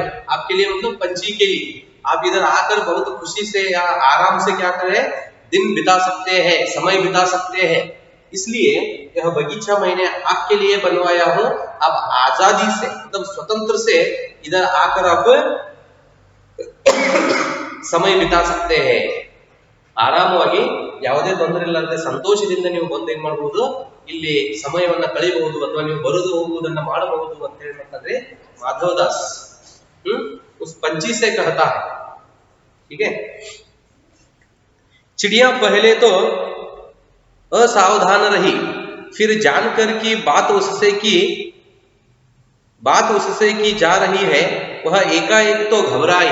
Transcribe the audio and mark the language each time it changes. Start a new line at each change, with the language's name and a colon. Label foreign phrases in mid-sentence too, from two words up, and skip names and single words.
Hindi: आपके लिए मतलब पंछी के लिए। आप इधर आकर बहुत खुशी से या आराम से क्या करें, दिन बिता सकते हैं, समय बिता सकते हैं। इसलिए यह बगीचा मैंने आपके लिए बनवाया हूँ। आप आजादी से मतलब स्वतंत्र से इधर आकर आप समय बिता सकते हैं।
Kannada: ಆರಾಮವಾಗಿ ಯಾವುದೇ ತೊಂದರೆ ಇಲ್ಲದೆ ಸಂತೋಷದಿಂದ ನೀವು ಬಂದು ಏನ್ ಮಾಡಬಹುದು, ಇಲ್ಲಿ ಸಮಯವನ್ನ ಕಳೆಯಬಹುದು ಅಥವಾ ನೀವು ಬರುವುದು ಹೋಗುವುದನ್ನ ಮಾಡಬಹುದು ಅಂತ ಹೇಳ್ತಾರೆ ಮಾಧವದಾಸ್।
Hindi: उस पंछी से कहता है, ठीक है। चिड़िया पहले तो असावधान रही, फिर जानकर कि बात उससे की जा रही है, वह एकाएक तो घबराई।